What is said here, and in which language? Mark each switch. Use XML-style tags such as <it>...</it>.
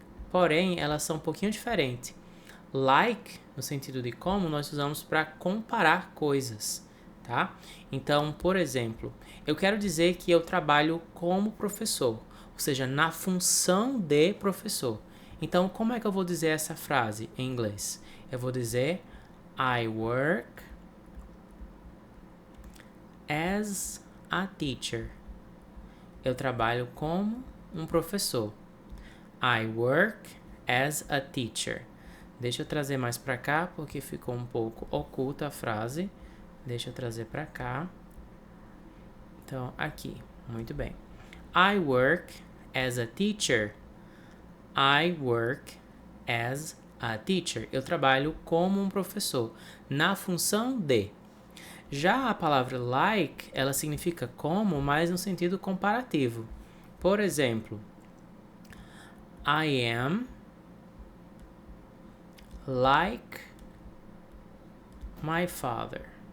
<pt>Porém, elas são um pouquinho diferentes.</pt> <en>Like,</en> <pt>no sentido de como, nós usamos para comparar coisas, tá? Então, por exemplo, eu quero dizer que eu trabalho como professor, ou seja, na função de professor. Então, como é que eu vou dizer essa frase em inglês? Eu vou dizer</pt> <en>I work as a teacher.</en> <pt>Eu trabalho como um professor.</pt> <en>I work as a teacher.</en> <pt>Deixa eu trazer mais para cá, porque ficou um pouco oculta a frase. Deixa eu trazer para cá. Então, aqui. Muito bem.</pt> <en>I work as a teacher. I work as a teacher.</en> <pt>Eu trabalho como um professor, na função de. Já a palavra like, ela significa como, mas no sentido comparativo. Por exemplo,</pt> <en>I am like my father.</en>